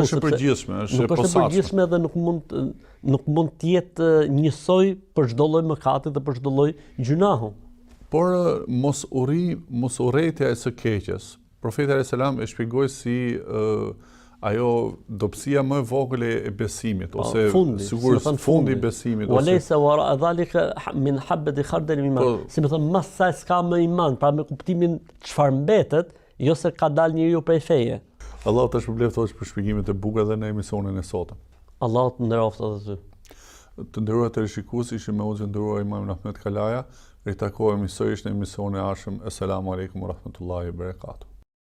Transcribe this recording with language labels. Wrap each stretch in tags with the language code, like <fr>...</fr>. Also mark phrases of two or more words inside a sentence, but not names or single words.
<sq>Nuk është e përgjithshme, është e posaçme. Nuk është e përgjithshme dhe nuk mund të jetë njësoj për çdo lloj mëkati dhe për çdo lloj gjunahu. Por mos urrejtja e së keqes. Profeti</sq> <ar>عليه السلام</ar> <sq>e shpjegoi si ajo dobësia më e vogël e besimit, ose sigurisht fundi i besimit.</sq> <ar>وليس وراء ذلك من حبة خردل من إيمان.</ar> <sq>Si më thon, mas sa s'ka më iman, pra me kuptimin çfarë mbetet, jo se ka dalë njeriu prej feje. Allahu të shpëlbeft për shpjegimet e bukura dhe në emisionin e sotëm. Allahu të nderoftë edhe ty. Të nderuar televizionistë, ishim me hoxhën e nderuar Imam Ahmed Kalaja. Ritakohemi sërish në emisionin e ardhshëm.</sq> <ar>السلام عليكم ورحمة الله وبركاته.</ar>